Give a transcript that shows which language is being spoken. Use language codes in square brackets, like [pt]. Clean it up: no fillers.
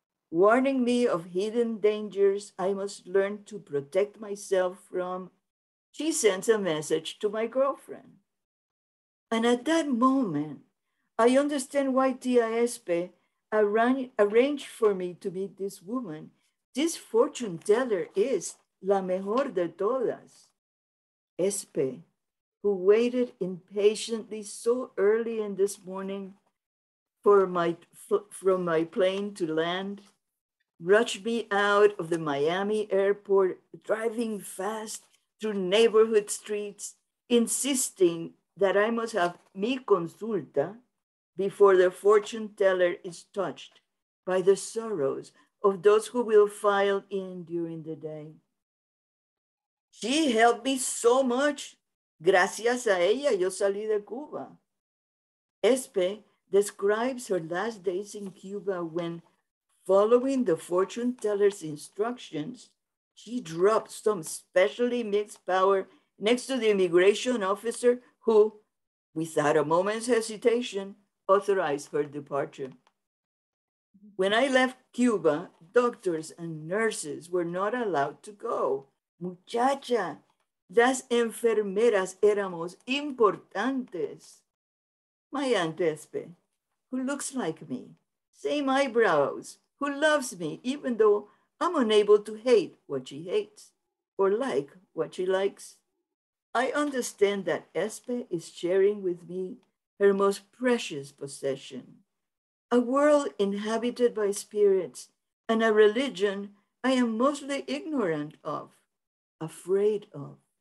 [en] Warning me of hidden dangers I must learn to protect myself from, she sends a message to my girlfriend. And at that moment, I understand why Tia Espe arranged for me to meet this woman. This fortune teller is [es] la mejor de todas. [en] Espe, who waited impatiently so early in this morning from my plane to land, rushed me out of the Miami airport, driving fast through neighborhood streets, insisting that I must have [es] mi consulta [en] before the fortune teller is touched by the sorrows of those who will file in during the day. She helped me so much. [es] Gracias a ella, yo salí de Cuba. [en] Espe describes her last days in Cuba when, following the fortune teller's instructions, she dropped some specially mixed powder next to the immigration officer who, without a moment's hesitation, authorized her departure. When I left Cuba, doctors and nurses were not allowed to go [es] Muchacha, las enfermeras éramos importantes. [en] My Aunt Espe, who looks like me, same eyebrows, who loves me even though I'm unable to hate what she hates or like what she likes. I understand that Espe is sharing with me her most precious possession, a world inhabited by spirits and a religion I am mostly ignorant of, afraid of.